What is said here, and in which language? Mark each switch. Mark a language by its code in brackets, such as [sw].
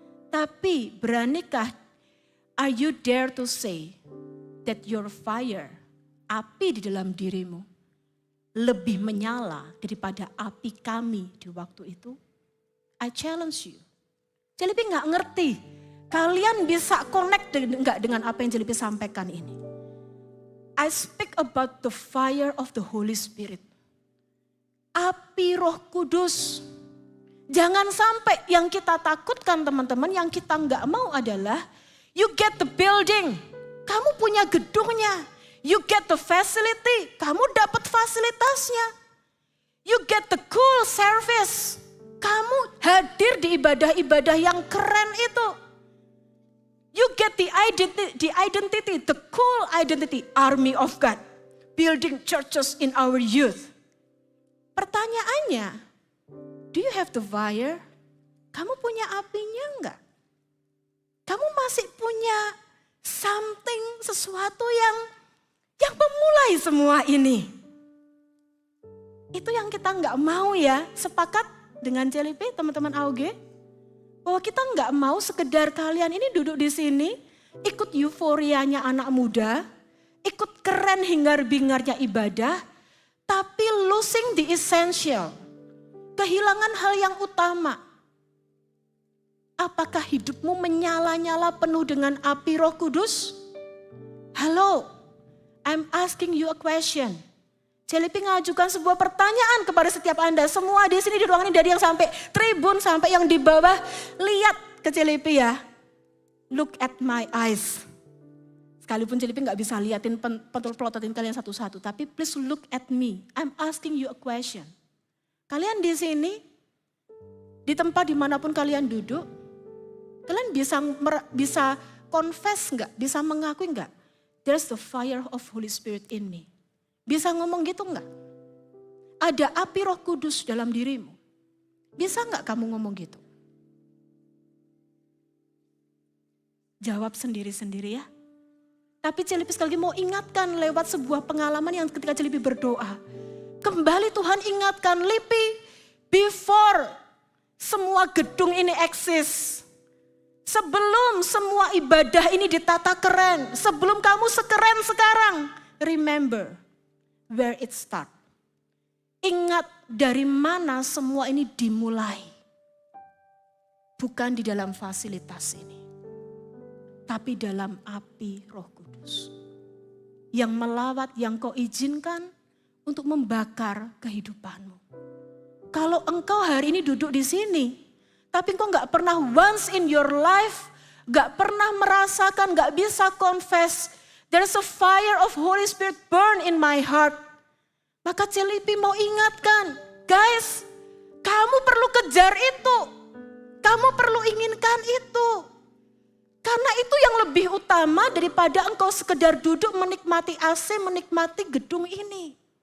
[id] Tapi beranikah, [en] are you dare to say that your fire, [id] api di dalam dirimu, lebih menyala daripada api kami di waktu itu? [en] I challenge you. [id] Celipi gak ngerti, kalian bisa connect enggak dengan apa yang Celipi sampaikan ini. [en] I speak about the fire of the Holy Spirit. [id] Api Roh Kudus. Jangan sampai yang kita takutkan teman-teman, yang kita gak mau adalah [en] you get the building, [id] kamu punya gedungnya. [en] You get the facility, [id] kamu dapat fasilitasnya. [en] You get the cool service, [id] kamu hadir di ibadah-ibadah yang keren itu. [en] You get the identity, the cool identity, army of God. Building churches in our youth. [id] Pertanyaannya, [en] do you have the fire? [id] Kamu punya apinya enggak? Kamu masih punya [en] something, [id] sesuatu yang memulai semua ini. Itu yang kita enggak mau ya, sepakat dengan Celipi, teman-teman AUG, bahwa kita nggak mau sekedar kalian ini duduk di sini, ikut euforianya anak muda, ikut keren hingar-bingarnya ibadah, tapi [en] losing the essential, [id] kehilangan hal yang utama. Apakah hidupmu menyala-nyala penuh dengan api Roh Kudus? [en] Halo, I'm asking you a question. [id] Celipi ngajukan sebuah pertanyaan kepada setiap Anda. Semua di sini di ruangan ini, dari yang sampai tribun sampai yang di bawah. Lihat ke Celipi ya. [en] Look at my eyes. [id] Sekalipun Celipi gak bisa liatin pelototin kalian satu-satu. Tapi please look at me. [en] I'm asking you a question. [id] Kalian di sini, di tempat dimanapun kalian duduk. Kalian bisa confess gak? Bisa mengakui gak? [en] There's the fire of Holy Spirit in me. [id] Bisa ngomong gitu enggak? Ada api Roh Kudus dalam dirimu. Bisa enggak kamu ngomong gitu? Jawab sendiri-sendiri ya. Tapi Celipi sekali lagi mau ingatkan lewat sebuah pengalaman yang ketika Celipi berdoa. Kembali Tuhan ingatkan, Lipi, [en] before [id] semua gedung ini eksis. Sebelum semua ibadah ini ditata keren. Sebelum kamu sekeren sekarang. [en] Remember where it start. [id] Ingat dari mana semua ini dimulai. Bukan di dalam fasilitas ini. Tapi dalam api Roh Kudus. Yang melawat, yang kau izinkan untuk membakar kehidupanmu. Kalau engkau hari ini duduk di sini, tapi engkau gak pernah [en] once in your life [id] gak pernah merasakan, gak bisa confess. [en] There's a fire of Holy Spirit burn in my heart. [id] Maka Celipi mau ingatkan, guys, kamu perlu kejar itu. Kamu perlu inginkan itu. Karena itu yang lebih utama daripada engkau sekedar duduk menikmati AC, menikmati gedung ini.